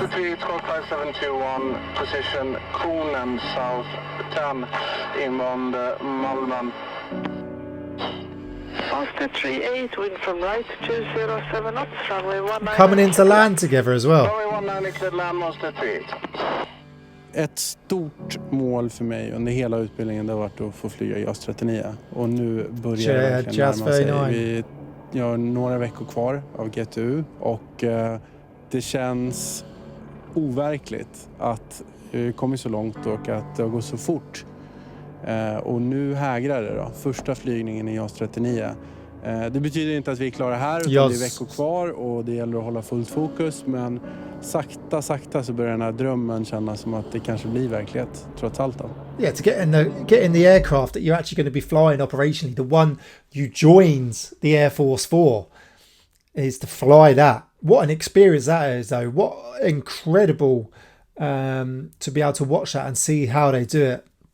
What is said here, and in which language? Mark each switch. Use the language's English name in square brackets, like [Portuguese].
[English] Monster 3, 5721, position Konen, south 10, inbound Malmön. Monster 38, wind from right, 207 knots, runway 19. Coming into land together as well. Runway 19, cleared land, Monster 38. [Swedish] Ett stort mål för mig under hela utbildningen det har varit att få flyga JAS 39. Och nu börjar det verkligen närma sig. Vi har några veckor kvar av GTU och det känns overkligt att vi kommit så långt och att det har gått så fort. Och nu hägrar det då. Första flygningen i JAS 39. Det betyder inte att vi är klara här, utan det är veckor kvar och det gäller att hålla fullt fokus. Men sakta så börjar den här drömmen kännas som att det kanske blir verklighet, trots allt då. [English] Yeah, to get in the aircraft that you're actually going to be flying operationally, the one you joined the Air Force for, is to fly that. What an experience that is, though. What incredible to be able to watch that and see how they do it.